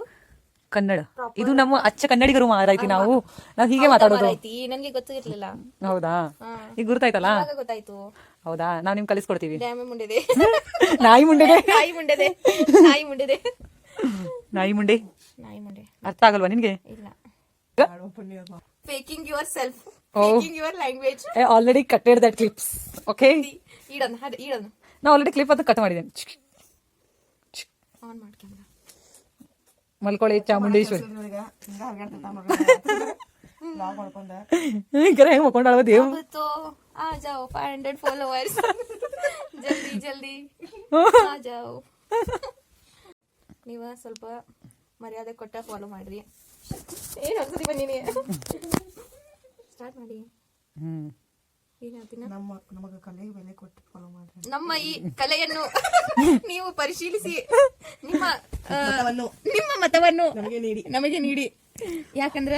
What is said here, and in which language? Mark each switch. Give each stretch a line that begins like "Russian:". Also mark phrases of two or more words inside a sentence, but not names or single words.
Kannada: ಕನ್ನಡ. ಇದು ನಮ್ಮ ಅಚ್ಚ ಕನ್ನಡಿಗರು ಮಾರಾಯ್ತಿ. ನಾವು ಹೀಗೆ ಮಾತಾಡೋದು. ನನ್ಗೆ ಗೊತ್ತಿರ್ಲಿಲ್ಲ. ಹೌದಾ? ಈಗ ಗುರ್ತಾಯ್ತಲ್ಲ? ಗೊತ್ತಾಯ್ತು. ಹೌದಾ? ನಾವ್ ನಿಮ್ಗೆ ಕಲಿಸ್ಕೊಡ್ತೀವಿ. ನಾಯಿ ಮುಂಡೆ. ಅರ್ಥ ಆಗಲ್ವಾ ನಿನ್ಗೆ? ಇಲ್ಲ.
English: Faking yourself. Faking your language. I already cutted that clips.
Kannada: Okay? ನಾ
English: already clip
Kannada: ಅದು ಕಟ್ ಮಾಡಿದ್ದೇನೆ. ಆನ್ ಮಾಡಿ ಕ್ಯಾಮೆರಾ. ಮಲ್ಕೊಳ್ಳಿ ಚಾಮುಂಡೇಶ್ವರಿ ಮಾಡ್ಕೊಂಡ ಕರೆ ಹೆಂಗ್ ಮಕ್ಕೊಂಡಾಳ ದೇವ್
Hindi: तो आ जाओ 500 फॉलोअर्स जल्दी जल्दी आ जाओ
Kannada: ನೀವ ಸ್ವಲ್ಪ ಮರ್ಯಾದೆ ಕೊಟ್ಟ ಫಾಲೋ ಮಾಡ್ರಿ ಏನ್ ಅನ್ಸತಿ ಬನ್ನಿ ಸ್ಟಾರ್ಟ್ ಮಾಡಿ ಏನ್ ಹೇಳ್ತೀನಿ ನಮಗ ಕಲೆಗೆ ಬೆಲೆ ಕೊಟ್ಟು ಫಾಲೋ ಮಾಡ್ರಿ ನಮ್ಮ ಈ ಕಲೆಯನ್ನು ನೀವು ಪರಿಶೀಲಿಸಿ ನಿಮ್ಮ ನಿಮ್ಮ ಮತವನ್ನು ನಮಗೆ ನೀಡಿ ಯಾಕಂದ್ರೆ